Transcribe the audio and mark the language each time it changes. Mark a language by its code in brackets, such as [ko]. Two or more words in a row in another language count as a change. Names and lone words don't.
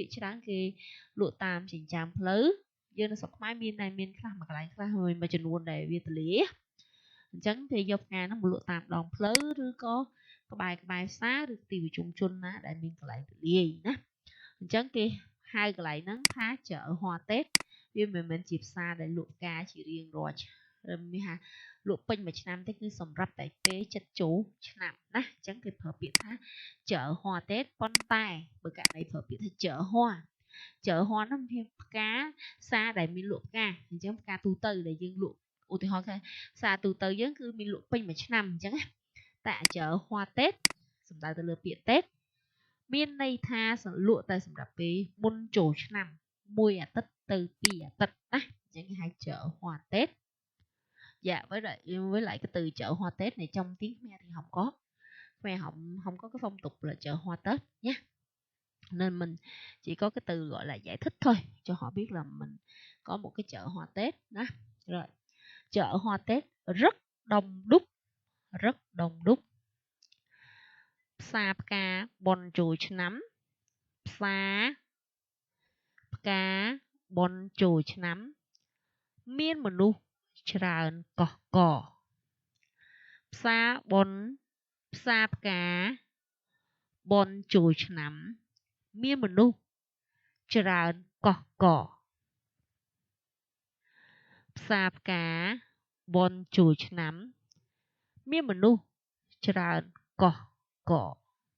[km] ច្រើនគេលក់តាមចិញ្ចើមផ្លូវយើងនៅស្រុកខ្មែរមានខ្លះមួយកន្លែងខ្លះមួយចំនួនដែលវាទលាអញ្ចឹងគេយកផ្កាហ្នឹងមកលក់តាមដងផ្លូវឬក៏ក្បែរផ្សារឬទីប្រជុំជន ណាដែលមានកន្លែងទលាយណាអញ្ចឹងគេហៅកន្លែងហ្នឹងថា [vi] chợ hoa Tết [km] វាមិនមែនជាផ្សារដែលលក់ផ្កាជារៀងរាល់មាន ថាលក់ពេញមួយឆ្នាំទេគឺសម្រាប់តែពេលចិត្តចូលឆ្នាំណាអញ្ចឹងគេប្រើពាក្យថា [vi] chợ hoa Tết [km] ប៉ុន្តែបើករណីប្រើពាក្យថា [vi] chợ hoa [km] ហ្នឹងមានផ្កាផ្សារដែលមានលក់ផ្កាអញ្ចឹងផ្កាទូទៅដែលយើងលក់ឧទាហរណ៍ថាផ្សារទូទៅយើងគឺមានលក់ពេញមួយឆ្នាំអញ្ចឹងណាតែ [vi] chợ hoa Tết [km] សំដៅទៅលើពាក្យ Tết មានន័យថាលក់តែសម្រាប់ពេលមុនចូលឆ្នាំមួយអាទិត្យទៅពីរអាទិត្យណាអញ្ចឹងគេហៅ [vi] chợ hoa Tết. Dạ với lại cái từ chợ hoa Tết này trong tiếng Khmer thì không có cái phong tục là chợ hoa Tết nhé, nên mình chỉ có cái từ gọi là giải thích thôi cho họ biết là mình có một cái chợ hoa Tết đó. Rồi chợ hoa Tết rất đông đúc [km] ផ្សារផ្កាបុ ណ្យចូលឆ្នាំផ្សារផ្កាបុណ្យចូលឆ្នាំមានមនុស្សច្រើនកុះករផ្សារផ្កាបុណ្យចូលឆ្នាំមានមនុស្សច្រើនកុះករផ្សារផ្កាបុណ្យចូលឆ្នាំមានមនុស្សច្រើនកុះករ